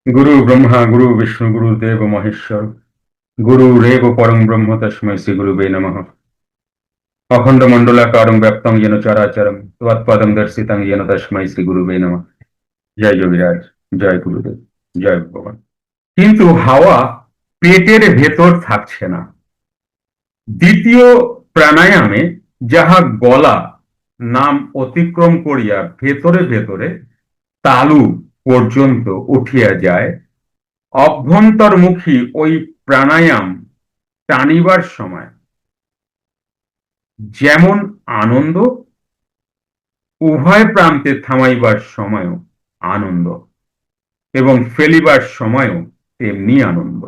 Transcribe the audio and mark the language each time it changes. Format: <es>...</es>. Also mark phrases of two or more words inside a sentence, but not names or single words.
<sa>गुरु ब्रह्मा गुरु विष्णु गुरुदेव महेश्वर गुरुरेव परम ब्रह्म तस्मै श्री गुरुवे नमः। अखंड मंडलाकारं व्याप्तं येन चराचरं तत्पदं दर्शितं येन तस्मै श्री गुरुवे नमः।</sa> <bn>জয় যোগীরাজ, জয় গুরুদেব, জয় ভগবান। কিন্তু হাওয়া পেটের ভেতর থাকছে না। দ্বিতীয় প্রাণায়ামে যাহা গলা নাম অতিক্রম করিয়া ভেতরে ভেতরে তালু পর্যন্ত উঠিয়া যায়, অভ্যন্তরমুখী ওই প্রাণায়াম টানিবার সময় যেমন আনন্দ, উভয় প্রান্তে থামাইবার সময়ও আনন্দ এবং ফেলিবার সময়ও তেমনি আনন্দ।</bn>